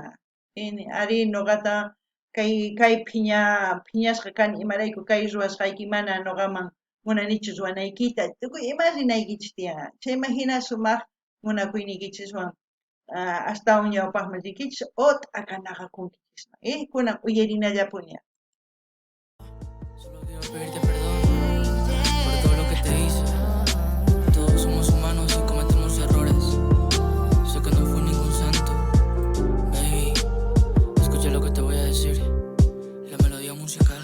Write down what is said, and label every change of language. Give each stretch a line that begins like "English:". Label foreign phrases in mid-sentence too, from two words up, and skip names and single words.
Quechua: Ari nuqata kay phiñasqa kani imarayku kay ruwasqayki mana nuqaman munanichu ruwanaykita tukuy ima rinaykichis tiyan. Chayman hina sumaq munakuyniykichiswan astawan ñawpaqman rikichis otra kanaqa kunkichisma. Kunan uyarinallapuni.
Spanish: Solo quiero pedirte perdón por todo lo que te hice. Todos somos humanos y cometemos errores. Sé que no fui ningún santo. Baby, escucha lo que te voy a decir. La melodía musical.